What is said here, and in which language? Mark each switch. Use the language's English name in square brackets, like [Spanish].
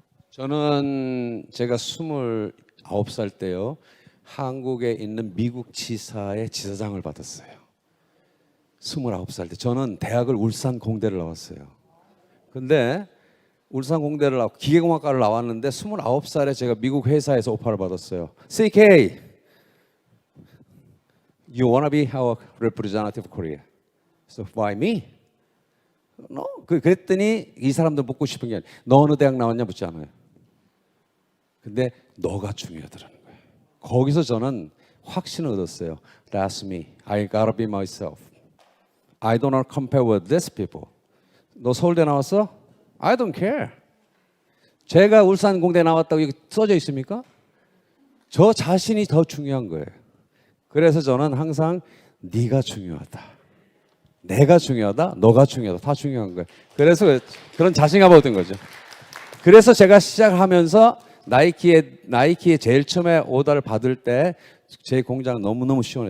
[Korean] 저는 제가 29살 때요. 한국에 있는 미국 지사의 지사장을 받았어요. 29살 때. 저는 대학을 울산 공대를 나왔어요. 근데 울산 공대를 나왔고 기계공학과를 나왔는데 29살에 제가 미국 회사에서 오퍼를 받았어요. [English] CK, you wanna be our representative of Korea? So why me? No. [Korean] 그랬더니 이 사람들 묻고 싶은 게 너 어느 대학 나왔냐 묻지 않아요. 근데 너가 중요하더라는 거예요. 거기서 저는 확신을 얻었어요. [English] That's me. I gotta be myself. I don't want to compare with these people. [Korean] 너 서울대 나왔어? [English] I don't care. [Korean] 제가 울산 공대 나왔다고 여기 써져 있습니까? 저 자신이 더 중요한 거예요. 그래서 저는 항상 네가 중요하다. 내가 중요하다. 너가 중요하다. 다 중요한 거예요. 그래서 그런 자신감을 얻은 거죠. 그래서 제가 시작하면서 나이키에 제일 처음에 오더를 받을 때 제 공장 너무너무 시원해요.